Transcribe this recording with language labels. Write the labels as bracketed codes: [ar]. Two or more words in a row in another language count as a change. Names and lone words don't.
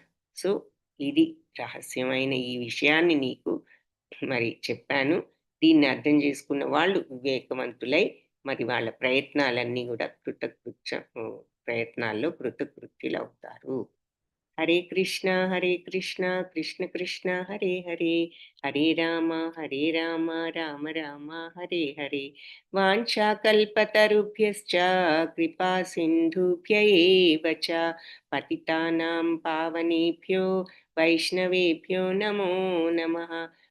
[te] సో ఇది రహస్యమైన ఈ విషయాన్ని నీకు మరి చెప్పాను. దీన్ని అర్థం చేసుకున్న వాళ్ళు వివేకవంతులై మరి వాళ్ళ ప్రయత్నాలన్నీ కూడా ప్రయత్నాల్లో కృతకృత్యులవుతారు. [sa] హరే కృష్ణ కృష్ణ కృష్ణ హరే హరే, హరే రామ రామ రామ హరే హరే. వాంఛాకల్పతరుభ్యశ్చ కృపా సింధుభ్య ఏవ చ పతితానాం పావనేభ్యో వైష్ణవేభ్యో నమో నమః.